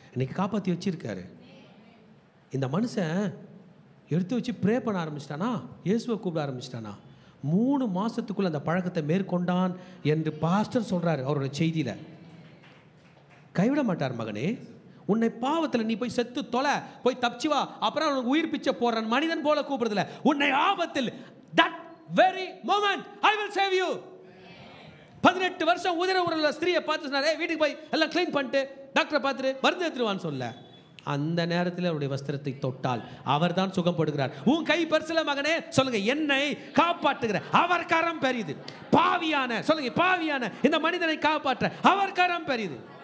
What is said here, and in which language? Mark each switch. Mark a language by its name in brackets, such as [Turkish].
[Tamil] இன்னைக்கு காப்பாற்றி வச்சிருக்காரு. இந்த மனுஷன் எடுத்து வச்சு ப்ரே பண்ண ஆரம்பிச்சிட்டானா, இயேசுவை கூப்பிட ஆரம்பிச்சிட்டானா. 3 மாதத்துக்குள்ள அந்த பழக்கத்தை மேற்கொண்டான் என்று பாஸ்டர் சொல்கிறாரு அவரோட செய்தியில். கைவிட மாட்டார் மகனே. உன்னை பாவத்தில் நீ போய் செத்து தொலை, போய் தப்பிச்சு வா, அப்புறம் உனக்கு உயிர் பிச்சை போடுறான் மனிதன் போல கூப்பிடுறதில்ல. உன்னை ஆபத்தில் [English] that very moment I will save you. [Tamil] 18 வருஷம் உதிர உள்ள ஸ்திரியை பார்த்து சொன்னார், வீட்டுக்கு போய் எல்லாம் க்ளீன் பண்ணிட்டு டாக்டரை பார்த்துட்டு மருந்து எடுத்துருவான்னு சொல்ல. அந்த நேரத்தில் அவருடைய வஸ்திரத்தை தொட்டால் அவர் தான் சுகப்படுகிறார். உன் கை பெருசுல மகனே, சொல்லுங்க, என்னை காப்பாற்றுகிற அவர் கரம் பெரியது. பாவியான, சொல்லுங்க, பாவியான இந்த மனிதனை காப்பாற்ற அவர் கரம் பெரியது.